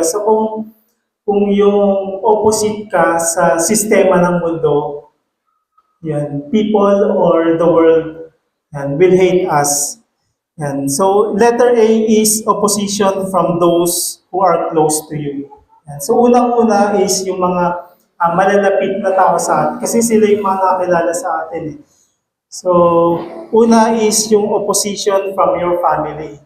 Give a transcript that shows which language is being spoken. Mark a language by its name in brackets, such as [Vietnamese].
[Filipino] So kung yung opposite ka sa sistema ng mundo, yan, [English] people or the world [Filipino] yan, [English] will hate us. [Filipino] Yan. [English] So, letter A is opposition from those who are close to you. [Filipino] Yan. So, unang-una is yung mga malalapit na tao sa atin. Kasi sila yung mga nakakilala sa atin. Eh. [English] So, una is yung opposition from your family.